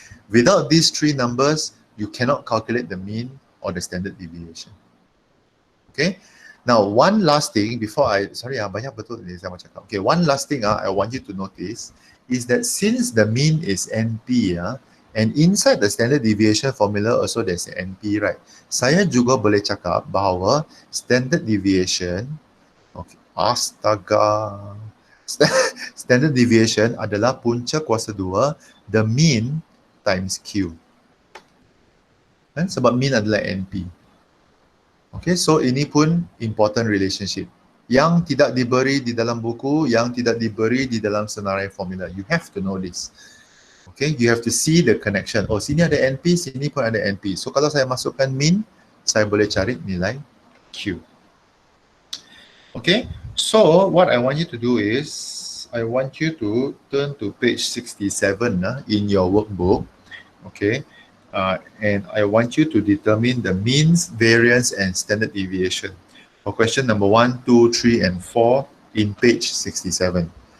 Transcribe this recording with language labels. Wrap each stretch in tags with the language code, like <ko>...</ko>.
<en>Without these 3 numbers, you cannot calculate the mean or the standard deviation. Okay, now one last thing before</en> <ms>banyak betul ni saya mau cakap.</ms> <en>Okay, one last thing I want you to notice is that since the mean is NP, and inside the standard deviation formula also there's NP, right?</en> <ms>Saya juga boleh cakap bahawa standard deviation, okay, astaga, Standard deviation adalah punca kuasa 2,</ms> <en>the mean times Q.</en> <ms>Kan? Sebab mean adalah NP. Okay, so ini pun</ms> <en>important relationship.</en> <ms>Yang tidak diberi di dalam buku, yang tidak diberi di dalam senarai formula.</ms> <en>You have to know this. Okay, you have to see the connection.</en> <ms>Oh, sini ada NP, sini pun ada NP. So kalau saya masukkan mean, saya boleh cari nilai Q.</ms> <en>Okay, so what I want you to do is, I want you to turn to page 67 in your workbook. Okay, and I want you to determine the means, variance, and standard deviation for question number 1, 2, 3, and 4 in page 67.</en>